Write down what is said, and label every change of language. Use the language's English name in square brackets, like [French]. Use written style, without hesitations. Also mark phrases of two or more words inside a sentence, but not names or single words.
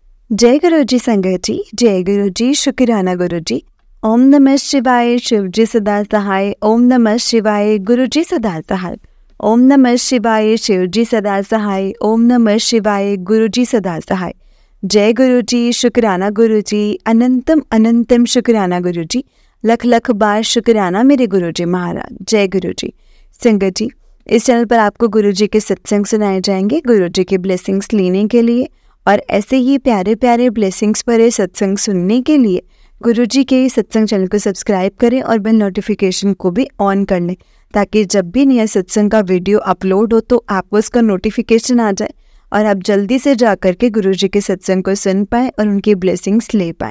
[Hindi] जय गुरु जी संगत जी, जय गुरु जी, शुक्राना गुरु जी। ओम नमः शिवाय, शिव जी सदा सहाय। ओम नमः शिवाय, गुरु जी सदा सहाय। ओम नमः शिवाय, शिव जी सदा सहाय। ओम नमः शिवाय, गुरु जी सदा सहाय। जय गुरु जी, शुक्राना गुरु जी, अनंतम अनंतम शुक्राना गुरु जी, लख लख बार शुक्राना मेरे गुरु जी महाराज। जय गुरु जी संगत जी, इस चैनल पर आपको गुरु जी के सत्संग सुनाए जाएंगे गुरु जी के ब्लेसिंग्स लेने के लिए, और ऐसे ही प्यारे प्यारे ब्लेसिंग्स भरे सत्संग सुनने के लिए गुरु जी के सत्संग चैनल को सब्सक्राइब करें और [English] bell notification [Hindi] को भी ऑन कर लें, ताकि जब भी नया सत्संग का [English] video upload [Hindi] हो तो आपको उसका नोटिफिकेशन आ जाए और आप जल्दी से जा कर के गुरु जी के सत्संग को सुन पाएँ और उनकी ब्लेसिंग्स ले पाएँ।